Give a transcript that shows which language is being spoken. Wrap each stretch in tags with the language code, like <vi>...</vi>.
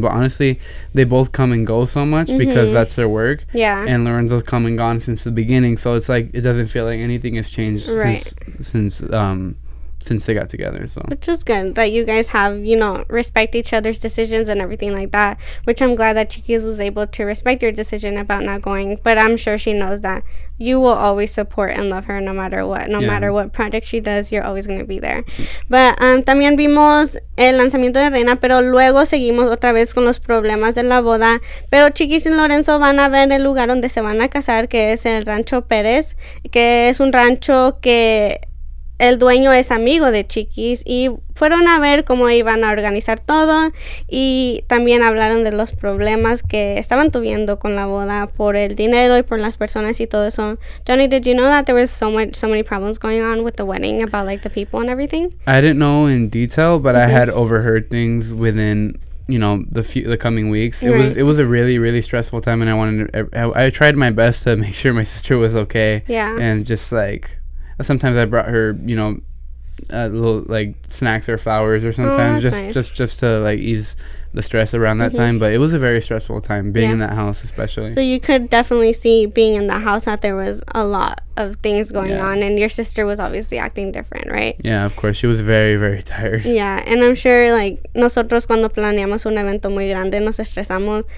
<en>But honestly, they both come and go so much because that's their work, and Lorenzo's come and gone since the beginning, so it's like it doesn't feel like anything has changed since they got together. So which is good that you guys have, respect each other's decisions and everything like that, which I'm glad that Chiquis was able to respect your decision about not going. But I'm sure she knows that you will always support and love her no matter what. No matter what project she does, you're always going to be there.</en> <es>But también vimos el lanzamiento de Reina, pero luego seguimos otra vez con los problemas de la boda. Pero Chiquis y Lorenzo van a ver el lugar donde se van a casar, que es el Rancho Pérez, que es un rancho que el dueño es amigo de Chiquis, y fueron a ver cómo iban a organizar todo, y también hablaron de los problemas que estaban tuviendo con la boda por el dinero y por las personas y todo eso.</es> <en>Johnny, did you know that there was so many problems going on with the wedding about like the people and everything? I didn't know in detail, but I had overheard things within the coming weeks. It was a really, really stressful time, and I tried my best to make sure my sister was okay. And just like sometimes I brought her, little like snacks or flowers, or sometimes just to like ease the stress around that time. But it was a very stressful time being in that house, especially. So you could definitely see being in the house that there was a lot of things going on, and your sister was obviously acting different, right? Yeah, of course. She was very, very tired. Yeah, and I'm sure like</en> <es>nosotros cuando planeamos un evento muy grande nos estresamos.</es>